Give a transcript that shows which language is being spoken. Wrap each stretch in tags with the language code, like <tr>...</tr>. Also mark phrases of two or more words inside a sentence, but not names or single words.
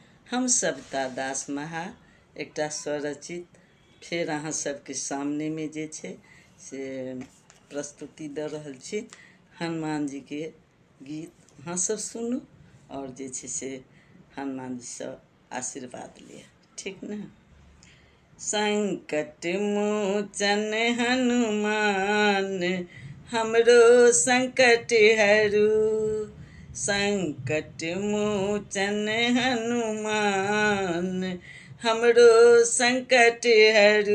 <mai>हम सविता दास महा एकटा स्वरचित फेर अहाँ सबके सामने में जे छे से प्रस्तुति दे रहल छी। हनुमान जी के गीत अहाँ सब सुनू और जे छे से हनुमान जी से आशीर्वाद लिया, ठीक ना। संकट मोचन हनुमान हमरो संकट हरू, संकट मोचन हनुमान हमरो संकट हरू।</mai>